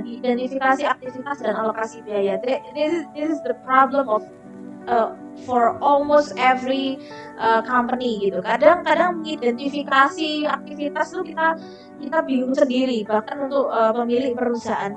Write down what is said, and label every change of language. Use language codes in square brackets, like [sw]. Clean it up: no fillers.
[id] Di identifikasi aktivitas dan alokasi biaya. [en] This is the problem of for almost every company gitu. [id] Kadang-kadang mengidentifikasi aktivitas itu kita bingung sendiri, bahkan untuk pemilik perusahaan.